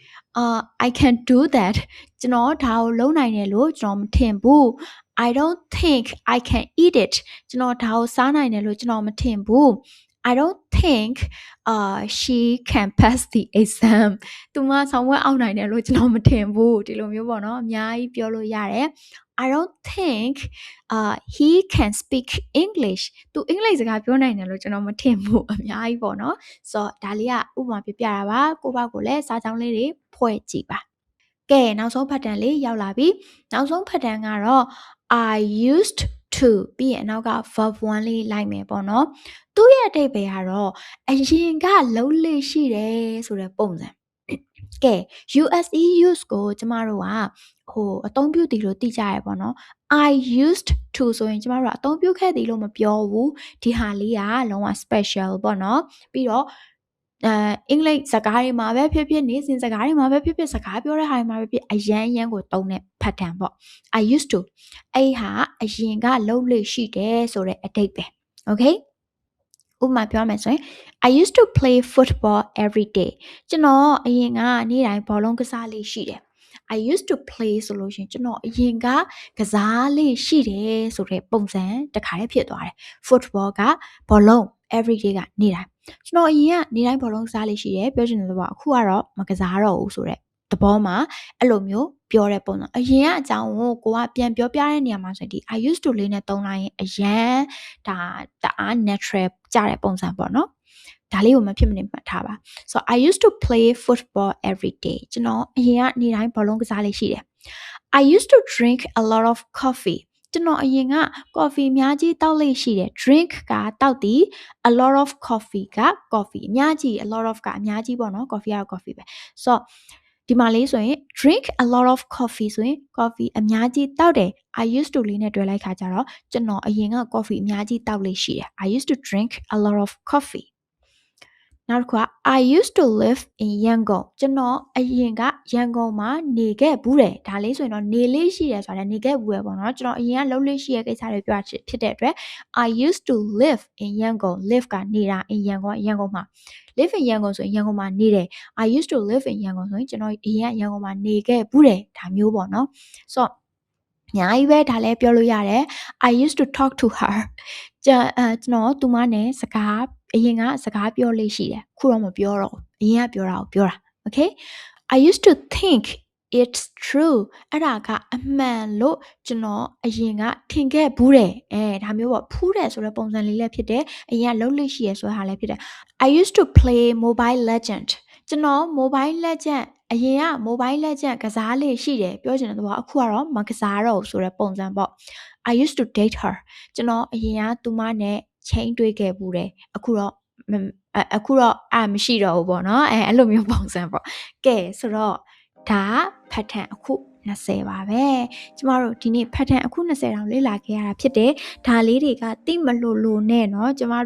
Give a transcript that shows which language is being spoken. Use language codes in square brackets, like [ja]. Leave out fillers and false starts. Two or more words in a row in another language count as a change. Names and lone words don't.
[en] I can do that [my] ကျွန်တော်ဒါကိုလုပ်နိုင်တယ်လို့ကျွန်တော်မထင်ဘူး [en] I don't think I can eat it [my] ကျွန်တော်ဒါကိုစားနိုင်တယ်လို့ကျွန်တော်မထင်ဘူး [en] I don't think she can pass the exam [my] သူမဆောင်ဝဲအောင်နိုင်တယ်လို့ကျွန်တော်မထင်ဘူးဒီလိုမျိုးပေါ့နော်အများကြီးပြောလို့ရတယ် [en] I don't think he can speak English [my] သူအင်္ဂလိပ်စကားပြောနိုင်တယ်လို့ကျွန်တော်မထင်ဘူးအများကြီးပေါ့နော်ဆိုတော့ဒါလေးကဥပမာပြပြတာပါကိုယ့်ဘက်ကိုလည်းစာကြောင်းလေးတွေဖွဲ့ကြည့်ပါကဲနောက်ဆုံးဖတ်တမ်းလေးရောက်လာပြီနောက်ဆုံးဖတ်တမ်းကတော့ [en] I used to [my] ပြီးရင်နောက်က verb 1 လေးလိုက်မယ်ပေါ့နော်သူ့ရဲ့အဓိပ္ပာယ်ကတော့အရင်ကလုံးလေးရှိတယ်ဆိုတဲ့ပုံစံကဲ USE use ကိုကျမတို့ကအသုံးပြုတည်လို့သိကြရပေါ့နော် [en] I used to [my] ဆိုရင်ကျမတို့ကအသုံးပြုခဲ့ သည်လို့မပြောဘူးဒီဟာလေးကလုံးဝ special ပေါ့နော်ပြီးတော့အင်္ဂလိပ်စကားတွေမှာပဲဖြစ်ဖြစ်နေစဉ်စကားတွေမှာပဲဖြစ်ဖြစ်စကားပြောတဲ့ဟာတွေမှာပဲဖြစ်အရ န်ကိုသုံးတဲ့ pattern ပေါ့ [en] I used to [my] အဲ့ဟာအရင်ကလုံးလေးရှိတယ်ဆိုတဲ့အဓိပ္ပာယ် okay ဥပမာပြောမယ်ဆိုရင် [en] I used to play football every day [my] ကျွန်တော်အရင်ကနေ့တိုင်းဘောလုံးကစားလေးရှိတယ် [en] I used to play [my] ဆိုလို့ရှိရင်ကျွန်တော်အရင်ကကစားလေးရှိတယ်ဆိုတဲ့ပုံစံတစ်ခါလေးဖြစ်သွားတယ် football ကဘောလုံး [en] every day [my] ကနေ့တိုင်းကျွန်တော်အရင်ကနေ့တိုင်းဘောလုံးကစားလေးရှိတယ်ပြောချင်တဲ့ဘောအခုကတော့မကစားတော့ဘူးဆိုတဲ့သဘောမှာ အဲ့လိုမျိုးပြောတဲ့ပုံစံအရင်ကအကြောင်းကိုကပြန်ပြောပြတဲ့နေရာမှာဆိုရင်ဒီ [en] I used to [my] လေးနဲ့သုံးလိုက်ရင်အရန်ဒါတအား natural ကြတဲ့ပုံစံပေါ့နော်ဒါလေးကိုမဖြစ်မနေမှတ် ထားပါ [en] so I used to play football every day [my] ကျွန်တော်အရင်ကနေ့တိုင်းဘောလုံးကစားလေးရှိတယ် [en] I used to drink a lot of coffee [my] ကျွန်တော်အရင်က coffee အများကြီးတောက်လေးရှိတယ် drink ကတောက်သည် [en] a lot of coffee [my] က coffee အများကြီး [en] a lot of [my] ကအများကြီးပေါ့နော် coffee က coffee ပဲ so ဒီမှာလေးဆိုရင် [en] drink a lot of coffee [my] ဆိုရင် coffee အများကြီးတောက်တယ် [en] I used to [my] လေးနဲ့တွဲလိုက်ခါကြတော့ကျွန်တော်အရင်က coffee အများကြီးတောက်လေးရှိတယ် [en] I used to drink a lot of coffee [my] နောက်တစ်ခုက [en] I used to live in Yangon [my] ကျွန်တော်အရင်ကရန်ကုန်မှာနေခဲ့ဘူးတယ်ဒါလေးဆိုရင်တော့နေလေး ရှိတယ်ဆိုတာနေခဲ့ဘူးပဲပေါ့နော်ကျွန်တော်အရင်ကလုံးလေးရှိတဲ့ကိစ္စတွေပြောဖြစ်တဲ့အတွက် [en] I used to live in Yangon [my] live ကနေတာ [en] in Yangon [my] ရန်ကုန်မှာ [en] live in [my] Yangon ဆိုရင်ရန်ကုန်မှာနေတယ် [en] I used to live in Yangon [my] ဆိုရင်ကျွန်တော်အရင်ကရန်ကုန်မှာနေခဲ့ဘူးတယ်ဒါမျိုးပေါ့နော်ဆိုတော့အများကြီးပဲဒါလည်းပြောလို့ရတယ် [en] I used to talk to her [my] ကျွန်တော်သူမနဲ့အရင်ကစကားပြောလေးရှိတယ်ခုတော့မပြောတော့ဘူးအရင်ကပြောတာကိုပြောတာ [en] okay I used to think it's true [my] အဲ့ဒါကအမှန်လို့ကျွန်တော်အရင်ကထင်ခဲ့ဘူးတယ်ဒါမျိုးပေါ့ဖူးတယ်ဆိုတဲ့ပုံစံလေးလည်းဖြစ်တယ်အ ရင်ကလုံးလေးရှိရဆိုတဲ့ဟာလည်းဖြစ်တယ် [en] I used to play Mobile Legend [my] ကျွန်တော် Mobile Legend အရင်က Mobile Legend ကစားလေး ရှိတယ်ပြောချင်တဲ့တော့အခုကတော့မကစားတော့ဘူးဆိုတဲ့ပုံစံပေါ့ [en] I used to date her [my] ကျွန်တော်အရင်ကသူမနဲ့ချိန်တွေ့ခဲ့ဘူးတယ်အခုတော့မရှိတော့ဘူးပေါ့နော်အဲ့လိုမျိုးပုံစံပေါ့ကဲဆိုတော့ဒါ pattern အခု20ပါပဲကျမတို့ဒီနေ့ pattern အခု20တောင်လေ့လာခဲ့ရတာဖြစ်တယ်ဒါလေးတွေကတိမလို့နဲ့เนาะကျမ